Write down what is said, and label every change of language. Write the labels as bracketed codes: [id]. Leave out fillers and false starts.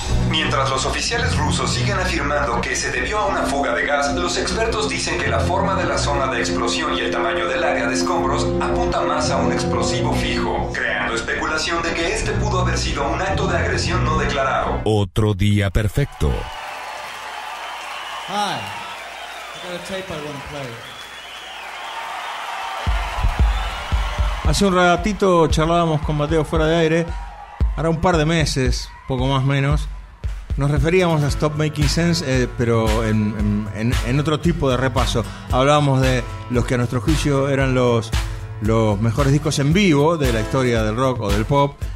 [es] Mientras los oficiales rusos siguen afirmando que se debió a una fuga de gas, los expertos dicen que la forma de la zona de explosión y el tamaño del área de escombros apunta más a un explosivo fijo, creando especulación de que este pudo haber sido un acto de agresión no declarado. Otro día perfecto. [en] Hi. I got a tape I want to play. [es] Hace un ratito charlábamos con Mateo fuera de aire, ahora un par de meses, poco más menos, nos referíamos a Stop Making Sense, pero en otro tipo de repaso. Hablábamos de los que a nuestro juicio eran los mejores discos en vivo de la historia del rock o del pop.